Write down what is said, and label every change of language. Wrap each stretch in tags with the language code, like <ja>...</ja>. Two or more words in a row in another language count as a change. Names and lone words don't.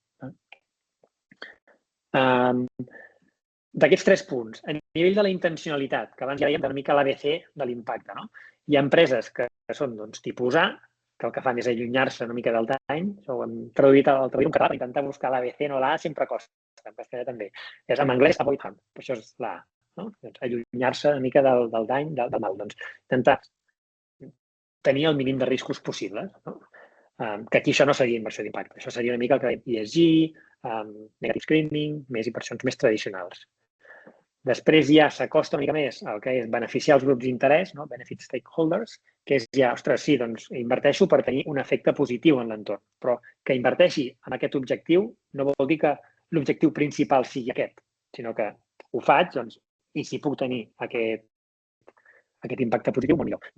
<ca>D'aquests 3 punts, a nivell de la intencionalitat, que abans ja dèiem una mica l'ABC de l'impacte, hi ha empreses que són tipus A, que el que fan és allunyar-se una mica del dany. Això ho hem traduït l'altre dia en català, intentar buscar l'ABC, no l'A sempre costa, en castellà també. És en anglès</ca> <en>avoid harm,</en> <ca>però això és l'A. Allunyar-se una mica del dany, del mal. Doncs intentar tenir el mínim de riscos possibles. Que aquí això no seria inversió d'impacte. Això seria una mica el que dèiem ESG,</ca> <en>negative screening,</en> <ca>més inversions més tradicionals. Després ja s'acosta una mica més al que és beneficiar els grups d'interès,</ca> <en>benefit stakeholders,</en> <ca>que és ja, ostres, sí, doncs inverteixo per tenir un efecte positiu en l'entorn, però que inverteixi en aquest objectiu no vol dir que l'objectiu principal sigui aquest, sinó que ho faig, doncs, i si puc tenir aquest impacte positiu, molt millor.</ca>